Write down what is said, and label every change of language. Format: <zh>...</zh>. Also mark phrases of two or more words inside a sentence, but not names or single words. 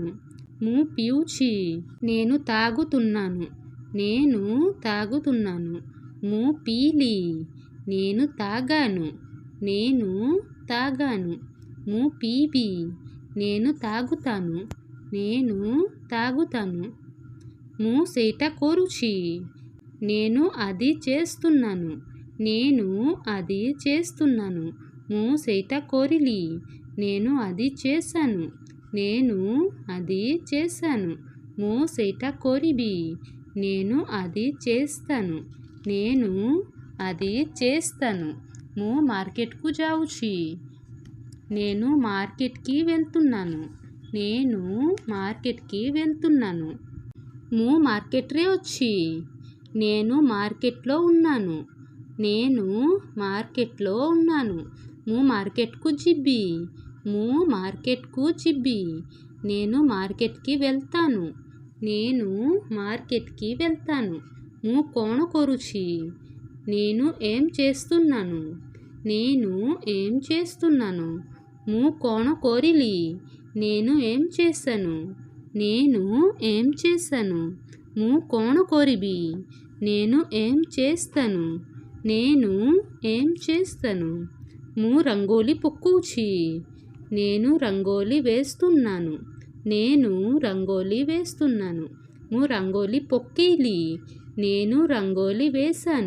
<or>ମୁଁ ପିଉଛି.</or> <te>నేను తాగుతున్నాను. నేను తాగుతున్నాను.</te> <or>ମୁଁ ପିଇଲି.</or> <te>నేను తాగాను. నేను తాగాను.</te> <or>ମୁଁ ପିଇବି.</or> <te>నేను తాగుతాను. నేను తాగుతాను.</te> <or>ମୁଁ ସେଇଟା କରୁଛି.</or> <te>నేను అది చేస్తున్నాను. నేను అది చేస్తున్నాను.</te> <or>ମୁଁ ସେଇଟା କରିଲି.</or> <te>నేను అది చేశాను. నేను అది చేశాను.</te> <or>ମୁଁ ସେଇଟା କରିବି.</or> <te>నేను అది చేస్తాను. నేను అది చేస్తాను.</te> <or>ମୁଁ ମାର୍କେଟକୁ ଯାଉଛି.</or> <te>నేను మార్కెట్కి వెళ్తున్నాను. నేను మార్కెట్కి వెళ్తున్నాను.</te> <or>ମୁଁ ମାର୍କେଟରେ ଅଛି.</or> <te>నేను మార్కెట్లో ఉన్నాను. నేను మార్కెట్లో ఉన్నాను.</te> <or>ମୁଁ మార్కెట్కు ଯିବି. ମୁଁ మార్కెట్కు ଯିବି.</or> <te>నేను మార్కెట్కి వెళ్తాను. నేను మార్కెట్కి వెళ్తాను.</te> <or>ମୁଁ କ'ଣ କରୁଛି?</or> <te>నేను ఏం చేస్తున్నాను. నేను ఏం చేస్తున్నాను.</te> <or>ମୁଁ କ'ଣ କରିଲି?</or> <te>నేను ఏం చేశాను. నేను ఏం చేశాను.</te> <or>ମୁଁ କ'ଣ କରିବି?</or> <te>నేను ఏం చేస్తాను. నేను ఏం చేస్తాను.</te> <or>ମୁଁ ରଙ୍ଗୋଳି ପକଉଛି.</or> <te>నేను రంగోలి వేస్తున్నాను. నేను రంగోలి వేస్తున్నాను.</te> <or>ମୁଁ ରଙ୍ଗୋଳି ପକେଇଲି.</or> <te>నేను రంగోలి వేశాను.</te>